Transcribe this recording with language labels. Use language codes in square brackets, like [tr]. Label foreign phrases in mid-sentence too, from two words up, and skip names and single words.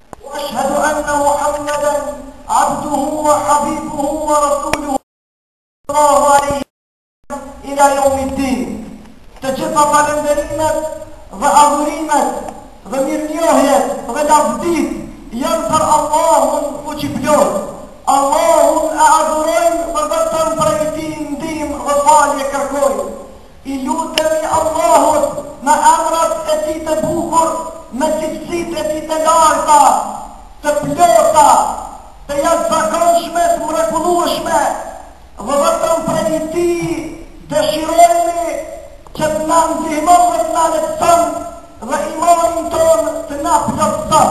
[ar] وأشهد أن محمدا عبده وحبيبه ورسوله صلى الله عليه إلى يوم الدين. [sq] تجد falënderimet dhe adhurimet dhe mirënjohjet dhe lavdit janë për Allahun fuqiplot. Allahun e adhurojnë dhe vetëm prej tij ndihmë dhe falje kërkojnë. I lutemi Allahut me emrat e tij të bukur, me cilësitë e tij të larta, të plota, të jashtëzakonshme, të mrekullueshme, dhe vetëm prej tij dëshirojmë që të na ndihmon dhe të na lehtëson dhe imanin ton të na plotëson.